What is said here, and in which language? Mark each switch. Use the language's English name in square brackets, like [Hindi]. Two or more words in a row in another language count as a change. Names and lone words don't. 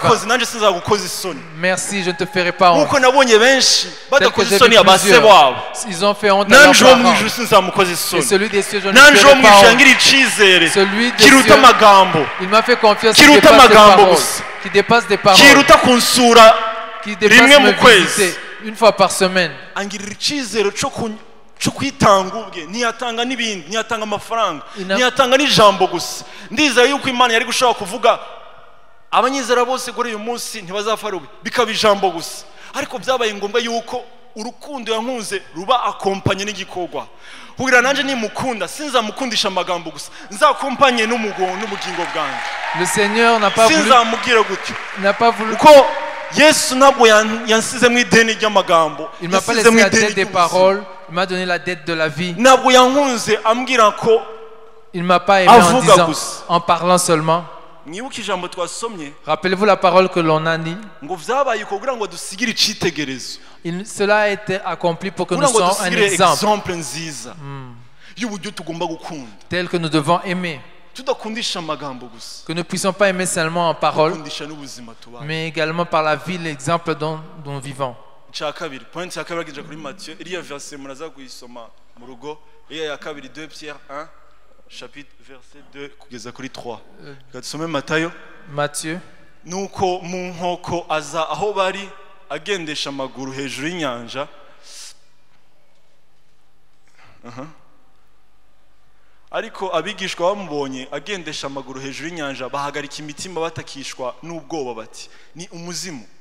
[French] Merci, je ne te ferai pas honte. Tel que j'ai vu plusieurs, ils ont fait honte à leurs parents. Et celui des cieux, je ne te ferai pas honte. Celui des cieux, il m'a fait confiance qui dépasse des paroles, qui dépasse me visiter une fois par semaine. [Kinyarwanda] cyo kwitanga ubwe ntiyatanga n'ibindi ntiyatanga amafaranga ntiyatanga n'ijambo gusa ndizera yuko Imana yari gushaka kuvuga abanyizera bose kuri uyu munsi ntibazafara bikaba ijambo gusa ariko byabaye ngombwa yuko urukundo yankunze ruba akompanye n'igikorwa kugira nanje nimukunda sinzamukundisha amagambo gusa nzakompanye n'ubugingo bwanjye. [French] Le Seigneur n'a pas voulu, [Kinyarwanda] sinzamubwira gutyo [French] n'a pas voulu [Kinyarwanda] ko Yesu ntabwo yansize mu ideni ry'amagambo. [French] Il m'a pas laissé la dette des paroles, il m'a donné la dette de la vie. [Kinyarwanda] Ntabwo yankunze ambwira ko [French] il m'a pas aimé en disant, en parlant seulement. Rappelez-vous la parole que l'on a dit. Cela a été accompli pour que nous soyons un exemple tel que nous devons aimer. Que nous ne puissions pas aimer seulement en parole, mais également par la vie, l'exemple dont nous vivons. Chapitre verset [Kinyarwanda] 2 kugeza kuri 3. Tusome Matayo. Matthieu. Nuko mu nkoko aza aho bari agendesha amaguru hejuru y'inyanja. Ariko abigishwa bamubonye agendesha amaguru hejuru y'inyanja bahagarika imitima batakishwa n'ubwoba bati ni umuzimu.